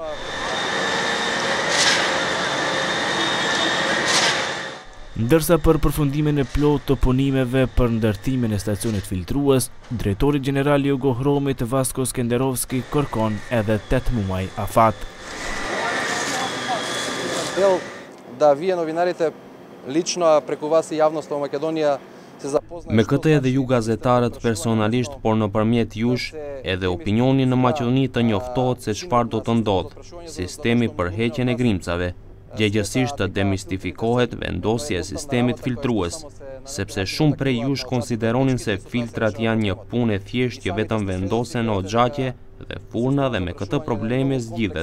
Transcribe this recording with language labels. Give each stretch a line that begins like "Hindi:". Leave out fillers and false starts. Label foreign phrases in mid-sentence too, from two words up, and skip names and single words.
Albanian: Ndërsa për përfundimin e plotë të punimeve për ndërtimin e stacionit filtrues, drejtori gjeneral i Jugohromit Vasko Skenderovski kërkon edhe 8 muaj afat.
Macedonian: Да вие новинарите лично преку вас и јавноста во Македонија се запознаат.
Albanian: Me këtë edhe ju gazetarët personalisht, por nëpërmjet jush, edhe opinioni në Maqedoni të njoftohet se çfarë do të ndodhë. Sistemi për heqjen e grimcave. Gjegjesisht të demistifikohet vendosja e sistemit filtrues, sepse shumë prej jush konsideronin se filtrat janë një punë e thjeshtë që vetëm vendosen në xhaqe dhe furna dhe me këtë probleme zgjidhet.